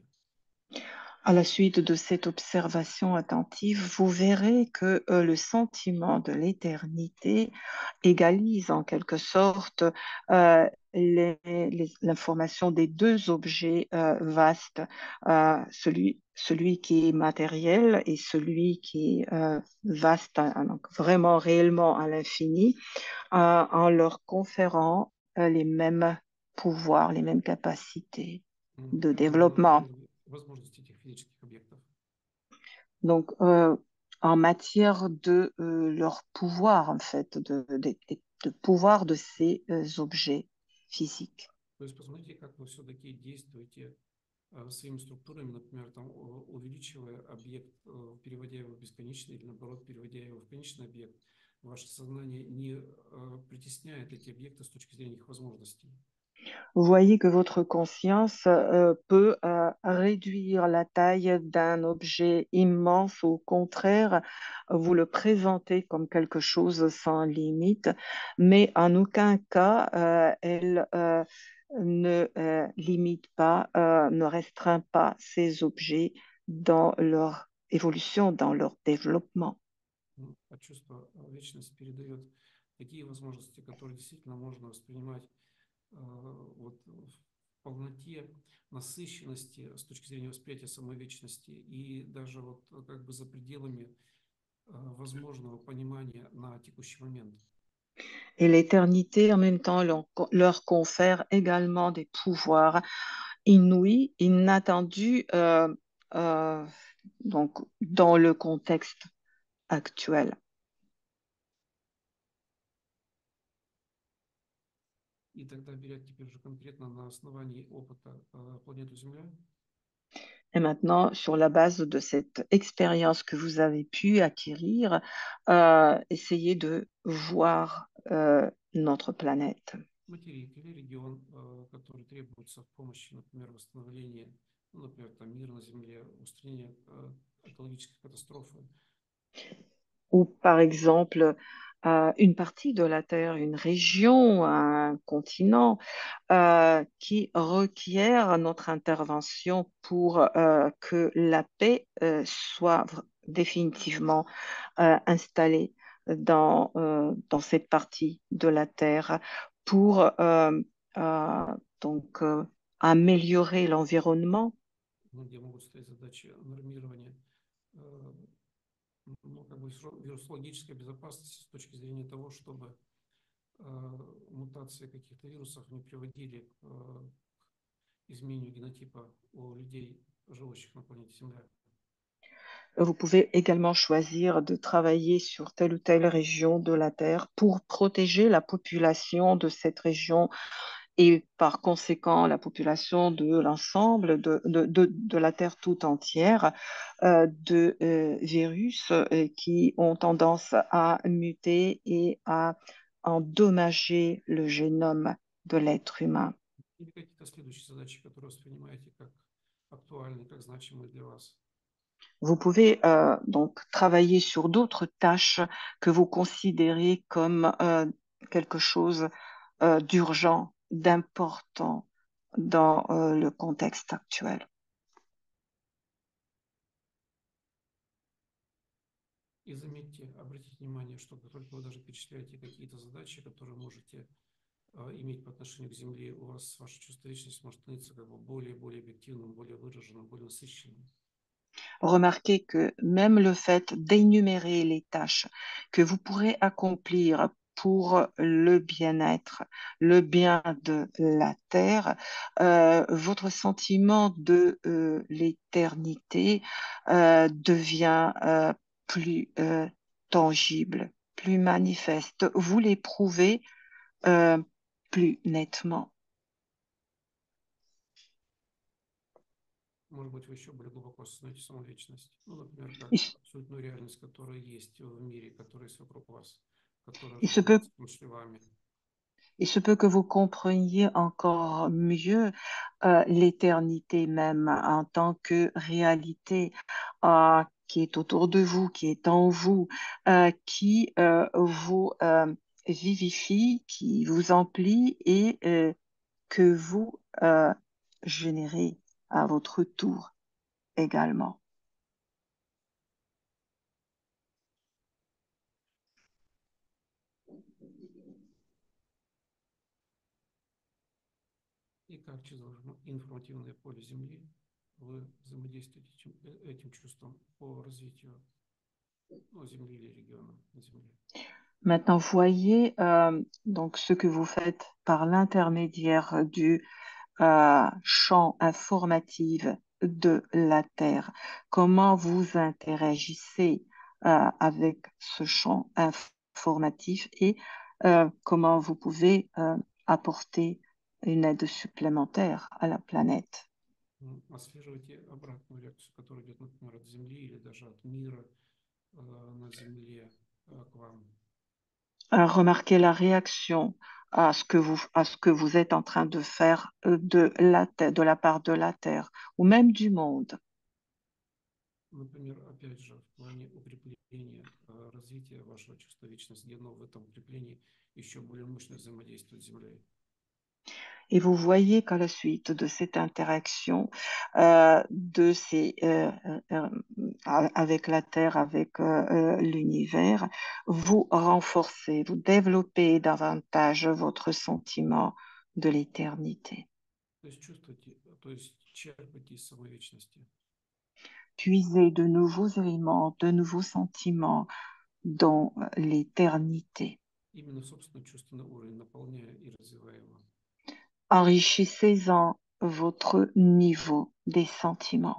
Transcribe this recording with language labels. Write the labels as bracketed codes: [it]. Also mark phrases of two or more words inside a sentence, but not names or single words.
[fr] À la suite de cette observation attentive, vous verrez que le sentiment de l'éternité égalise en quelque sorte l'information des deux objets vastes, celui qui est matériel et celui qui est vaste, donc vraiment réellement à l'infini, en leur conférant les mêmes pouvoirs, les mêmes capacités de développement. [ru] Возможности этих физических объектов. [fr] Donc, en matière de leur pouvoir, en fait, de pouvoir de ces objets physiques. [ru] То есть посмотрите, как вы все-таки действуете своими структурами, например, там, увеличивая объект, переводя его в бесконечный или наоборот, переводя его в конечный объект. Ваше сознание не притесняет эти объекты с точки зрения их возможностей. [fr] Vous voyez que votre conscience peut réduire la taille d'un objet immense, au contraire, vous le présentez comme quelque chose sans limite, mais en aucun cas elle ne limite pas, ne restreint pas ces objets dans leur évolution, dans leur développement. [ru] А чувство вечности передает такие возможности, которые действительно можно воспринимать вот в полноте, насыщенности с точки зрения восприятия самой вечности и даже вот как бы за пределами возможного понимания на текущий момент. [fr] Et l'éternité, en même temps, leur confère également des pouvoirs inouïs, inattendus, donc dans le contexte actuel. [ru] И тогда, беря теперь уже конкретно на основании опыта планеты Земля, [fr] Et maintenant, sur la base de cette expérience que vous avez pu acquérir, essayez de voir notre planète. [ru] материк или регион, который требуется в помощи, например, восстановления, ну, например, там мир на Земле, устранения экологической катастрофы. [fr] Ou par exemple, une partie de la Terre, une région, un continent qui requiert notre intervention pour que la paix soit définitivement installée dans cette partie de la Terre pour euh, donc améliorer l'environnement. [ru] Ну, где могут стоять задачи нормирования, ну, как бы вирусологической безопасности с точки зрения того, чтобы мутации каких-то вирусов не приводили к изменению генотипа у людей, живущих на планете Земля. [fr] Vous pouvez également choisir de travailler sur telle ou telle région de la Terre pour protéger la population de cette région et par conséquent la population de l'ensemble de la Terre tout entière de virus qui ont tendance à muter et à endommager le génome de l'être humain. [ru] Или какие-то следующие задачи, которые воспринимаете как актуальные, как значимые для вас. [fr] Vous pouvez donc travailler sur d'autres tâches que vous considérez comme quelque chose d'urgent, d'important dans le contexte actuel. [ru] И заметьте, обратите внимание, что как только вы даже перечисляете какие-то задачи, которые можете иметь по отношению к Земле, у вас ваша чувствительность может становиться как бы более и более объективным, более выраженным, более насыщенным. [fr] Remarquez que même le fait d'énumérer les tâches que vous pourrez accomplir pour le bien-être, le bien de la Terre, votre sentiment de l'éternité devient plus tangible, plus manifeste. Vous l'éprouvez plus nettement. [ru] Может быть, вы еще более глубоко осознаете саму вечность. Ну, например, как [fr] Il, [ru] абсолютную реальность, которая есть в мире, которая есть вокруг вас, которая [fr] il se peut [ru] ожидается в том числе вами. [fr] Il se peut que vous compreniez encore mieux l'éternité même en tant que réalité qui est autour de vous, qui est en vous, qui vous vivifie, qui vous emplit et que vous générez à votre tour également. [ru] И как через информативное поле Земли вы взаимодействуете этим чувством по развитию Земли или региона на Земле. [fr] Maintenant, voyez donc ce que vous faites par l'intermédiaire du champ informatif de la Terre. Comment vous interagissez avec ce champ informatif et comment vous pouvez apporter une aide supplémentaire à la planète. [ru] Отслеживайте обратную реакцию, которая идет, например, от Земли или даже от мира на Земле к вам. [fr] Remarquez la réaction à ce que vous êtes en train de faire de la part de la Terre ou même du monde. [ru] Например, опять же, в плане укрепления, развития вашего чувства вечности, но в этом укреплении еще более мощное взаимодействие с Землей. [fr] Et vous voyez qu'à la suite de cette interaction avec la Terre, avec l'univers, vous renforcez, vous développez davantage votre sentiment de l'éternité. [ru] То есть чувствуйте, то есть черпайте из самой вечности. [fr] Puisez de nouveaux éléments, de nouveaux sentiments dans l'éternité. [ru] Именно собственный чувственный уровень, наполняя и развивая его. [fr] Enrichissez-en votre niveau des sentiments.